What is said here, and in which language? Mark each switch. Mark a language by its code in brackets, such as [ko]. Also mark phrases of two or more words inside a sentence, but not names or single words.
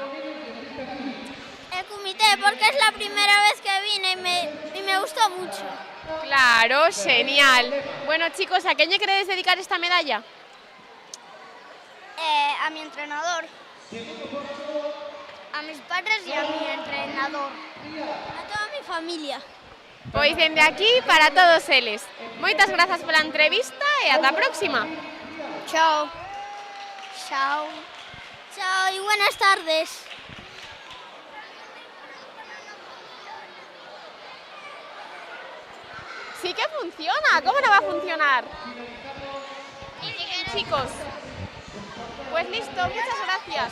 [es] El comité, porque es la primera vez que vine y me gustó mucho. Claro, genial. Bueno, chicos, ¿a quién le queréis dedicar esta medalla? A mi entrenador. A mis padres y a mi entrenador. A toda mi familia. [gl] Pois dende aquí para todos eles. Moitas grazas pola entrevista e ata a próxima. Chao. Chao. [es] Chao y buenas tardes. Sí que funciona, ¿cómo no va a funcionar? Chicos, pues listo, muchas gracias.